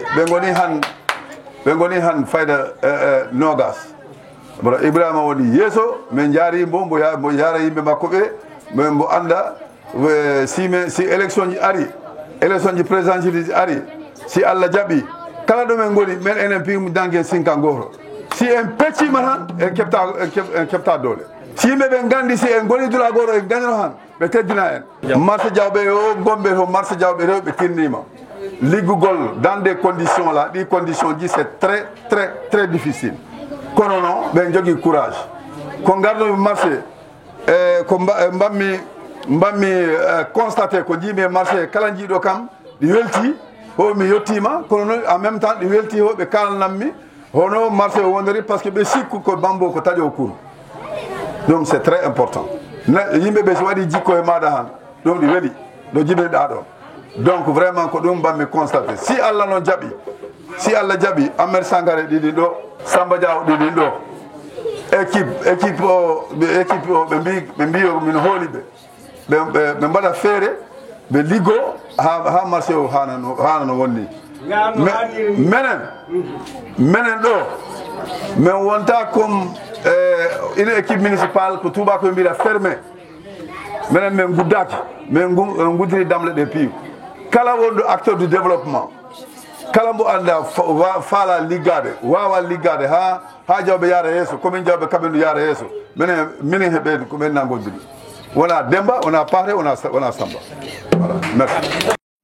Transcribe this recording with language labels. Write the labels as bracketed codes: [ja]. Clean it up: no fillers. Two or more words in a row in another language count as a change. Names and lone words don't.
[ff] ɓe goni han fayda nogas bara Ibrahima woni yeeso min jaari mbo yara yimɓe makko ɓe mbo anda si élection ji ari élection ji présidentielle ji ari si Allah jaɓi kala ɗo men goni men enen pimu dangue sinka goto si en peccima tan en kefta dole si yimɓe ɓe gandi si en goni dula goto en gagnano han ɓe teddina en marché diawɓe o gomɓe to marché diawɓe rew ɓe tinnima liggugol [fr] dans des conditions là [ff] ɗi conditions ji [fr] c'est très difficile [ff] kono non ɓen jogui courage ko gardoɓe marché ko mbammi constaté ko jiimi e marché kala jiiɗo kam ɗi welti ho mi yettima kono noon en même temps ɗi welti ho ɓe kalnammi hono marché o wondiri [fr] par ce que [ff] ɓe sikku ko bambo ko taƴo [fr] cour donc c'est très important [ff] yimɓe ɓe so waɗi jikko e maɗa han ɗum ɗi weeli ɗo jiɓinɗa ɗo [fr] donc vraiment [ff] ko ɗum mbammi constaté si Allah noon jaɓi si Allah jaɓi Ahmed Sangaré ɗiɗin ɗo Samba Diaw ɗiɗin ɗo équipe o ɓe mbi min hooli ɓe mbaɗa feere ɓe liggo ha marché o hana no wonni menen ɗo min wonta [fr] comme une équipe municipale [ff] ko tubako ɓe mbiɗa fermé minen min guddaki min guddiri damle ɗe piiw kala wonɗo [fr] acteur du développement [ff] kala mbo anda faala liggade wawa liggade ha jawɓe yaara yeeso commune jawɓe kaɓendu yaara yeeso minen heɓen ko men nangodiri wona Demba wona Paate wona Samba [fr] voilà merci